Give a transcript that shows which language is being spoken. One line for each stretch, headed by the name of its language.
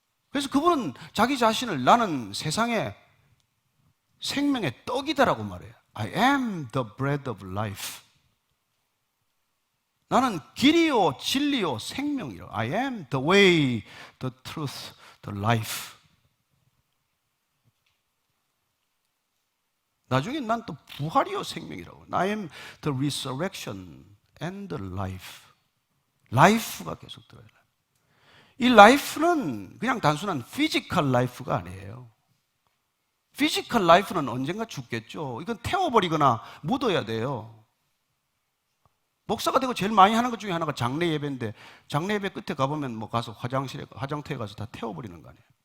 Korean: 그래서 그분은 자기 자신을 나는 세상의 생명의 떡이다라고 말해요.
English: I am the bread of life.
Korean: 나는 길이요 진리요 생명이요.
English: I am the way, the truth, the life.
Korean: 나중에 난 또 부활이요 생명이라고.
English: I am the resurrection and the life.
Korean: life가 계속 들어요. 이 life는 그냥 단순한 physical life가 아니에요. physical life는 언젠가 죽겠죠. 이건 태워버리거나 묻어야 돼요. 목사가 되고 제일 많이 하는 것 중에 하나가 장례 예배인데, 장례 예배 끝에 가보면 가서 화장터에 가서 다 태워버리는 거 아니에요.